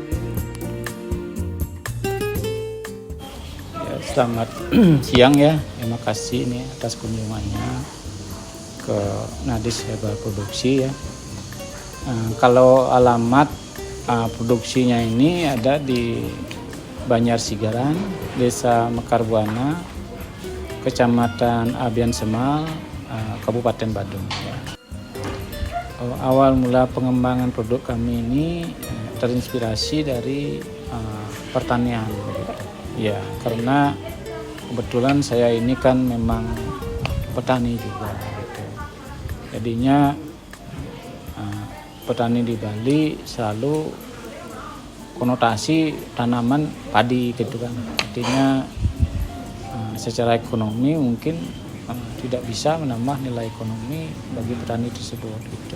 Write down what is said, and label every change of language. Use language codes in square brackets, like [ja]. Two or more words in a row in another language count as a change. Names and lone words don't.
[id] Ya, selamat siang ya, terima kasih nih atas kunjungannya ke Nadis Herbal Produksi ya. Kalau alamat produksinya ini ada di Banjar Sigaran, Desa Mekar Buana, Kecamatan Abian Semal, Kabupaten Badung. Ya. Awal mula pengembangan produk kami ini terinspirasi dari pertanian. Gitu. Ya, karena kebetulan saya ini kan memang petani juga. Gitu. Jadinya petani di Bali selalu konotasi tanaman padi gitu kan, artinya secara ekonomi mungkin tidak bisa menambah nilai ekonomi bagi petani tersebut gitu.